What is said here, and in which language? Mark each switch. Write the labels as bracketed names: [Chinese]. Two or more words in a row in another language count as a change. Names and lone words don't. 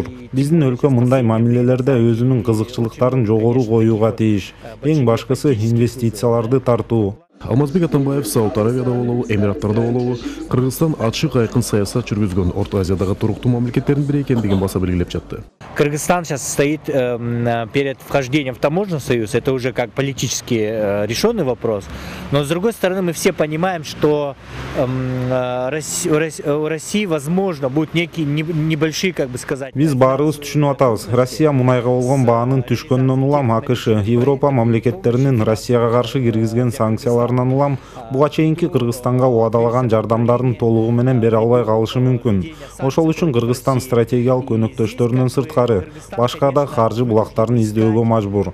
[Kyrgyz] Биздин өлкө мындай мамилелерде өзүнүн кызыкчылыктарын жогору коюуга тийиш. Эң башкысы инвестицияларды тартуу. Алмазбек Атамбаев Сауд Аравияда болобу, Эмираттарда болобу, Кыргызстан ачык айкын саясат жүргүзгөн Орто Азиядагы туруктуу мамлекеттердин бири экендигин баса белгилеп жатты. [Russian] Кыргызстан сейчас стоит перед вхождением в таможенный союз. Это уже как политически решенный вопрос. Но с другой стороны, мы все понимаем, что у России, возможно, будут некие небольшие, как бы сказать. [Kyrgyz] Биз баарыбыз түшүнүп атабыз. Россия мунайга болгон баанын түшкөнүнөн улам АКШ, Европа мамлекеттеринин Россияга каршы киргизген санкцияларынан улам буга чейинки Кыргызстанга убадалаган жардамдарын толугу менен бере албай калышы мүмкүн. Ошол үчүн Кыргызстан стратегиялык өнөктөштөрүнөн сырткары башка да каржы булактарын издөөгө мажбур.